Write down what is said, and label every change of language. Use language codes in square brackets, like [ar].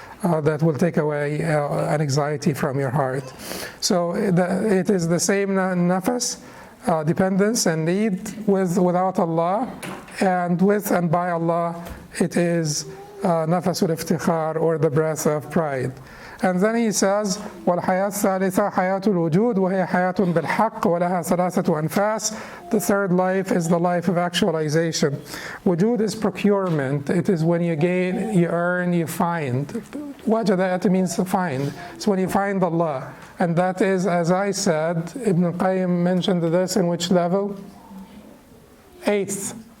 [en] That will take away an anxiety from your heart. So it is the same nafas, dependence and need without Allah, and with and by Allah, it is nafas al-iftikhar, or the breath of pride. And then he says, [ar] وَالْحَيَاةُ الثَّالِثَةُ حَيَاةُ الْوُجُودِ وَهِيَ حَيَاةٌ بِالْحَقِّ وَلَهَا ثَلَاثَةُ أَنْفَاسٍ. [en] The third life is the life of actualization. Wujud is procurement. It is when you gain, you earn, you find. Wajada means to find. It's when you find Allah. And that is, as I said, Ibn al-Qayyim mentioned this in which level? 8th.